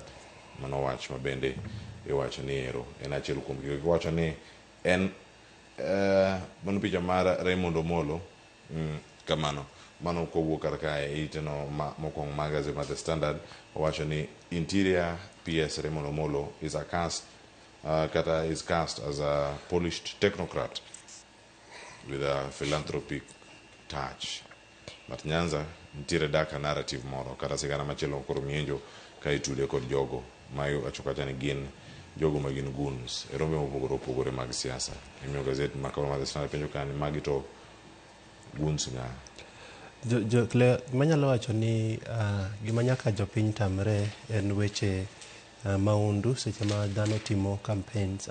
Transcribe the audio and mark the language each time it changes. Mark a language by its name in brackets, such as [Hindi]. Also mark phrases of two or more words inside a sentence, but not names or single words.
[Luo (Kenya and Tanzania)] Mano wach ma bende iwacho ni ero en achiel kuom gik wacho ni en mano picha mar Raymond Omolo kamano mano kowuok kar kae ite no mokwongo mag gazet mar The Standard wacho ni [English] Interior PS Raymond Omolo is cast as a polished technocrat with a philanthropic touch. [Luo (Kenya and Tanzania)] But Nyanza nitiere [English] dark narrative [Luo (Kenya and Tanzania)] moro kata sigana machielo koro mienjo ka itude kod jogo mayo achokacha ni gin jogo ma gin goons e rombe mopogore opogore mag siasa. Imiyo gazet makoro mar The Standard penjo ka ni magi to goons nga. Manyalo wacho ni gima nyaka jopiny tamre en weche maundu seche ma dhano timo campaigns.